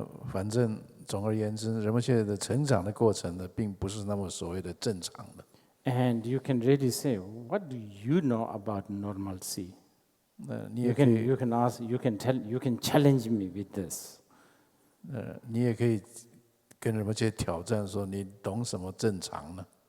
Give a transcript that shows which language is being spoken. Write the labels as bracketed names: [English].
[Chinese] 反正总而言之，仁波切的成长的过程呢，并不是那么所谓的正常的。 [English] And you can really say, what do you know about normalcy? [Chinese] 你也可以 [English] You can ask, you can challenge me with this. [Chinese] 你也可以跟仁波切挑战说，你懂什么正常呢？